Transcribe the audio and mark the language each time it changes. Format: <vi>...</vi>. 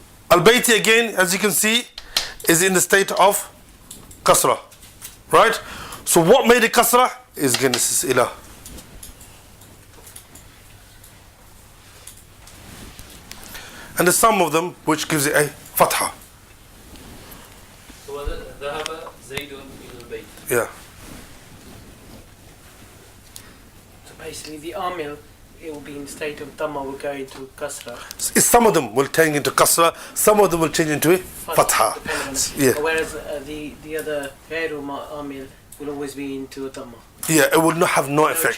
<en>Al-Bayti again, as you can see, is in the state of kasra. Right? So what made it kasra is again this is ila. And there's some of them which gives it a fatha.</en> <ar>So ذهب زيد إلى البيت.</ar> <en>Yeah. So basically the amil, it will be in the state of dhamma, will go into kasra. Some of them will change into kasra, some of them will change into a fatha. Depending on it. Yeah. Whereas the other ghairu amil will always be into a dhamma. Yeah, it will not have no effect.</en>